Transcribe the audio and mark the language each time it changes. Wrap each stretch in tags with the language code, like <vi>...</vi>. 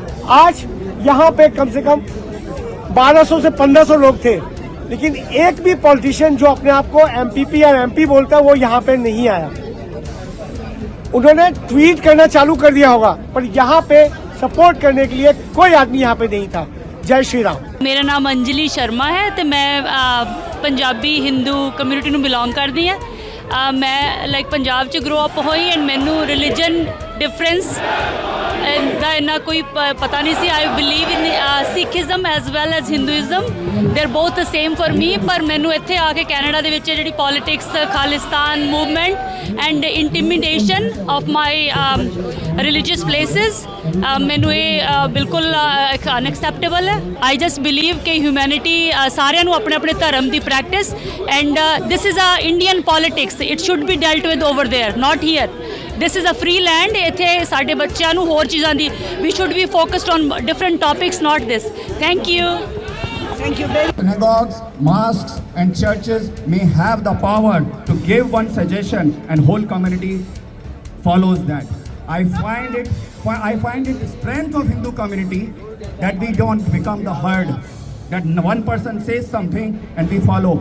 <hi>आज यहाँ पे कम से कम 1200 से 1500 लोग थे, लेकिन एक भी पॉलिटिशियन जो अपने आप को एमपीपी या एमपी बोलता है वो यहाँ पे नहीं आया। उन्होंने ट्वीट करना चालू कर दिया होगा, पर यहाँ पे सपोर्ट करने के लिए कोई आदमी यहाँ पे नहीं था। जय श्री राम। मेरा नाम अंजलि शर्मा है</hi> <pa>ਤੇ ਮੈਂ ਪੰਜਾਬੀ ਹਿੰਦੂ ਕਮਿਊਨਿਟੀ ਨੂੰ ਬਿਲੋਂਗ ਕਰਦੀ ਹਾਂ। ਮੈਂ ਲਾਈਕ ਪੰਜਾਬ 'ਚ ਗਰੋ ਅਪ ਹੋਈ ਐਂਡ ਮੈਨੂੰ ਰਿਲੀਜਨ ਡਿਫਰੈਂਸ ਦਾ ਇੰਨਾ ਕੋਈ ਪਤਾ ਨਹੀਂ ਸੀ।</pa> <en>I believe in Sikhism as well as Hinduism, they are both the same for me.</en> <pa>ਪਰ ਮੈਨੂੰ ਇੱਥੇ ਆ ਕੇ ਕੈਨੇਡਾ ਦੇ ਵਿੱਚ ਜਿਹੜੀ politics, Khalistan movement</pa> <en>and intimidation of my religious places,</en> <pa>ਮੈਨੂੰ ਇਹ ਬਿਲਕੁਲ ਅਨਐਕਸੈਪਟੇਬਲ ਹੈ।</pa> <en>I just believe</en> <pa>ਕਿ ਹਿਊਮੈਨਿਟੀ ਸਾਰਿਆਂ ਨੂੰ ਆਪਣੇ ਆਪਣੇ ਧਰਮ ਦੀ practice,</pa> <en>And this is a Indian politics, it should be dealt with over there, not here. This is a free land.</en> <pa>ਇੱਥੇ ਸਾਡੇ ਬੱਚਿਆਂ ਨੂੰ ਹੋਰ ਚੀਜ਼ਾਂ ਦੀ,</pa> <en>We should be focused on different topics, not this. Thank you. Thank you. Synagogues, mosques and churches may have the power to give one suggestion and whole community follows that. I find it strength of Hindu community that we don't become the herd, that one person says something and we follow.</en>